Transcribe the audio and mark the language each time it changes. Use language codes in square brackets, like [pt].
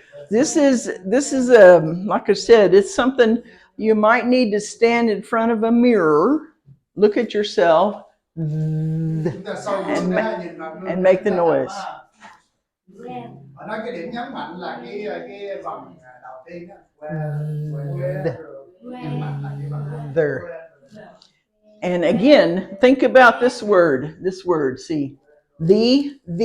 [en] This is like I said, it's something you might need to stand in front of a mirror, look at yourself, and make the noise. [vi] Nói cái điểm nhấn mạnh là cái vần đầu tiên á. [en] There. And again, think about this word. See, the.